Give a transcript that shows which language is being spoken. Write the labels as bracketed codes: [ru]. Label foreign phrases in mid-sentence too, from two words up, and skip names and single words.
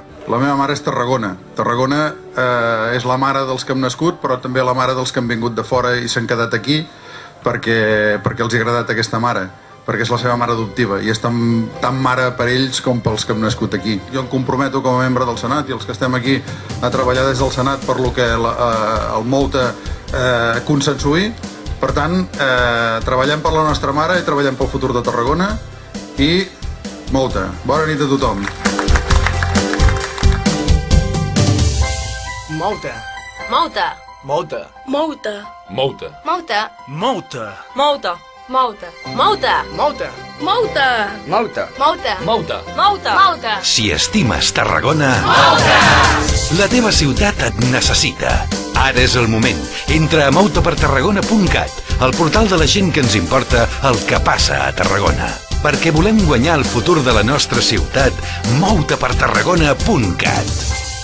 [ca] La meva mare és Tarragona. Tarragona és la mare dels que hem nascut, però també la mare dels que han vingut de fora i s'han quedat aquí perquè els ha agradat aquesta mare, perquè és la seva mare adoptiva i és tan mare per ells com pels que hem nascut aquí. Jo em comprometo com a membre del Senat i els que estem aquí a treballar des del Senat per lo que el Mou-te consensuï. Per tant, treballem per la nostra mare i treballem pel futur de Tarragona i Mou-te. Bona nit a tothom. Mou-te. Mou-te. Mou-te. Mou-te. Mou-te. Mou-te. Mou-te. Mou-te. Mou-te. Mou-te. Mou-te. Mou-te. Mou-te. Mou-te. Mou-te. Mou-te. Mou-te. Si estimes Tarragona, la teva ciutat et necessita. Ara és el moment. Entra a moutepertarragona.cat, el portal de la gent que ens importa el que passa a Tarragona. Perquè volem guanyar el futur de la nostra ciutat, moutepertarragona.cat.